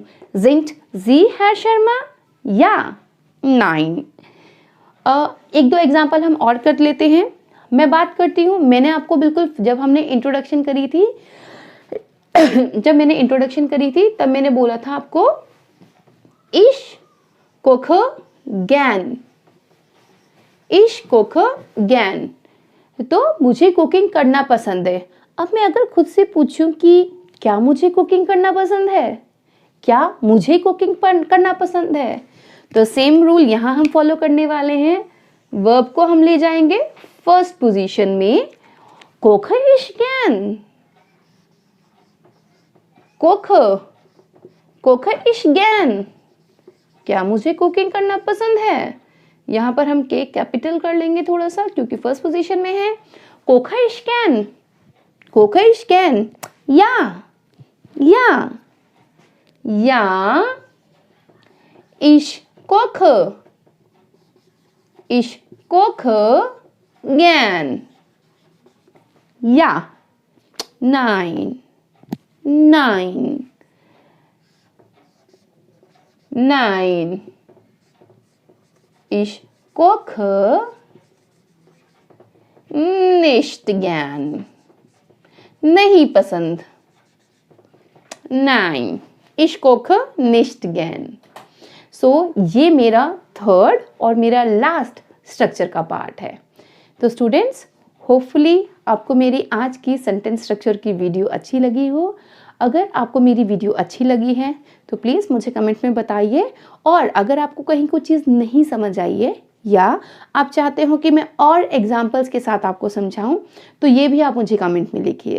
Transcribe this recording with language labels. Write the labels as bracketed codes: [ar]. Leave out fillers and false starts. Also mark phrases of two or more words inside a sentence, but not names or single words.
[de] Sind Sie Herr Sharma ja nein. [hi] एक दो एग्जाम्पल हम और कर लेते हैं। मैं बात करती हूँ, मैंने आपको बिल्कुल जब मैंने इंट्रोडक्शन करी थी तब मैंने बोला था आपको [de] ich koche gern, [hi] तो मुझे कुकिंग करना पसंद है। अब मैं अगर खुद से पूछूं कि क्या मुझे कुकिंग करना पसंद है, तो [en] same rule [hi] यहां हम फॉलो करने वाले हैं। वर्ब को हम ले जाएंगे [en] first position [hi] में, [de] koche ich gern, [hi] क्या मुझे कुकिंग करना पसंद है। यहां पर हम के कैपिटल कर लेंगे थोड़ा सा, क्योंकि [en] first position [hi] में है। [de] koche ich gern, या ich koche gern, या नाइन। 9 Ich koche nicht gern. [hi] नहीं पसंद. [de] Nein, ich koche nicht gern. [hi] So ये मेरा थर्ड और मेरा लास्ट स्ट्रक्चर का पार्ट है. तो स्टूडेंट्स, होपफुली आपको मेरी आज की [en] sentence structure [hi] की वीडियो अच्छी लगी हो. अगर आपको मेरी वीडियो अच्छी लगी है तो प्लीज़ मुझे कमेंट में बताइए. और अगर आपको कहीं कोई चीज़ नहीं समझ आई है या आप चाहते हो कि मैं और एग्जाम्पल्स के साथ आपको समझाऊं, तो ये भी आप मुझे कमेंट में लिखिए.